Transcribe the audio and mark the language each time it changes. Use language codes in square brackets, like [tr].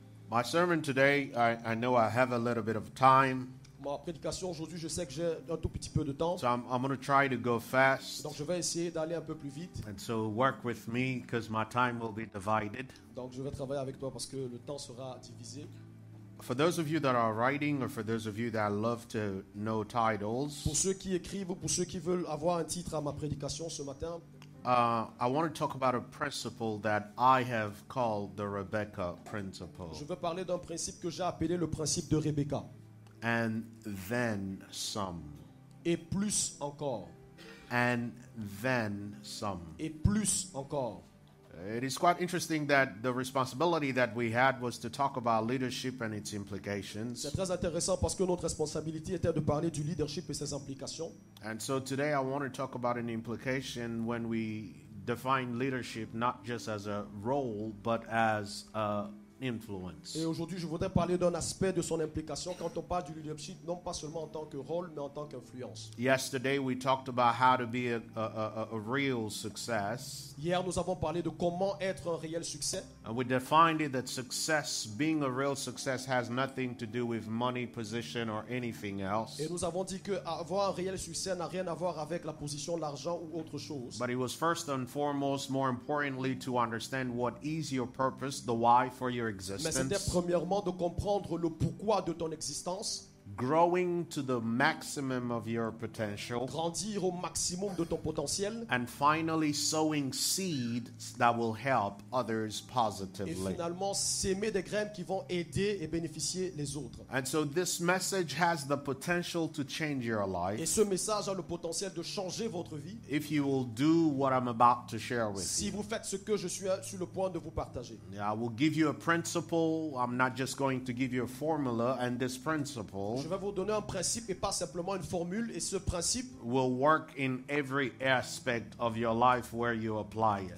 [en] My sermon today, I know I have a little bit of time, [fr] Ma prédication aujourd'hui, je sais que j'ai un tout petit peu de temps. [en] so I'm going to try to go fast. [fr] Donc je vais essayer d'aller un peu plus vite. [en] And so work with me because my time will be divided. [fr] Donc je vais travailler avec toi parce que le temps sera divisé. [en] For those of you that are writing or for those of you that love to know titles, [fr] Pour ceux qui écrivent ou pour ceux qui veulent avoir un titre à ma prédication ce matin, [en] I want to talk about a principle that I have called the Rebecca principle. [fr] je veux parler d'un principe que j'ai appelé le principe de Rebecca. [en] And then some. [fr] Et plus encore. [en] And then some. [fr] Et plus encore. [en] It is quite interesting that the responsibility that we had was to talk about leadership and its implications. [fr] C'est très intéressant parce que notre responsabilité était de parler du leadership et ses implications. [en] And so today I want to talk about an implication when we define leadership not just as a role but as influence. [fr] Et aujourd'hui, je voudrais parler d'un aspect de son implication quand on parle du leadership, non pas seulement en tant que rôle, mais en tant qu'influence. [en] Yesterday we talked about how to be a real success. [fr] Hier, nous avons parlé de comment être un réel succès. [en] And we defined it that success, being a real success, has nothing to do with money, position, or anything else. [fr] Et nous avons dit que avoir un réel succès n'a rien à voir avec la position, l'argent ou autre chose. [en] But it was first and foremost, more importantly, to understand what is your purpose, the why for your [fr] Mais c'était [en] existence, [fr] premièrement de comprendre le pourquoi de ton existence, [en] growing to the maximum of your potential, [fr] grandir au maximum de ton potentiel [en] and finally sowing seeds that will help others [fr] et [en] positively. [fr] finalement s'aimer des graines qui vont aider et bénéficier les autres. [en] And so this message has the potential to change your [fr] Et [en] life [fr] ce message a le potentiel de changer votre vie [en] if you will do what I'm about to share with [fr] si [en] you. [fr] vous faites ce que je suis sur le point de vous partager. [en] I will give you a principle. I'm not just going to give you a formula, and this principle [fr] Je vais vous donner un principe et pas simplement une formule. Et ce principe [en] will work in every aspect of your life where you apply it.